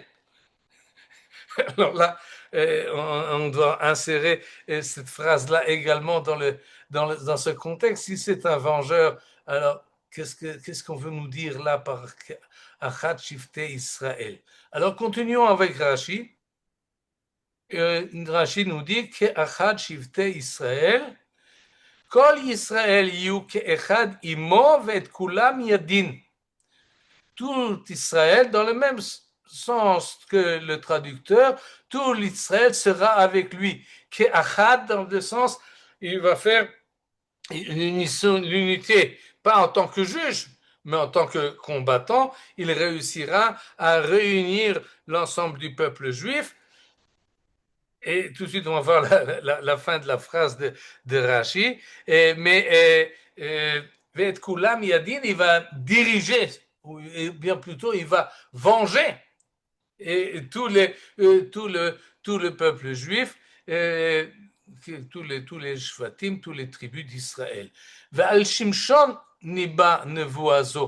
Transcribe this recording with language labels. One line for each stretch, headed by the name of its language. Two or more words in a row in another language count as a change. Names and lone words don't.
French: Alors là, on doit insérer cette phrase-là également dans ce contexte. Si c'est un vengeur, alors qu'est-ce qu'on veut nous dire là par
Hebrew: אחד שבטי ישראל?
French: Alors continuons avec Rashi. Rashi nous dit qu'
Hebrew: אחד שבטי ישראל כל ישראל יהיו כאחד עמו ואת כולם ידין.
French: Tout Israël, dans le même sens que le traducteur, tout l'Israël sera avec lui. Ke'achad, dans le sens, il va faire l'unité, pas en tant que juge, mais en tant que combattant, il réussira à réunir l'ensemble du peuple juif. Et tout de suite, on va voir la fin de la phrase de Rashi.
Hebrew: Mais ואת כולם ידין,
French: il va diriger, ou bien plutôt, il va venger et tout le peuple juif, tous les shvatim, tous les tribus d'Israël.
Hebrew: ועל שמשון ניבא נבואתו.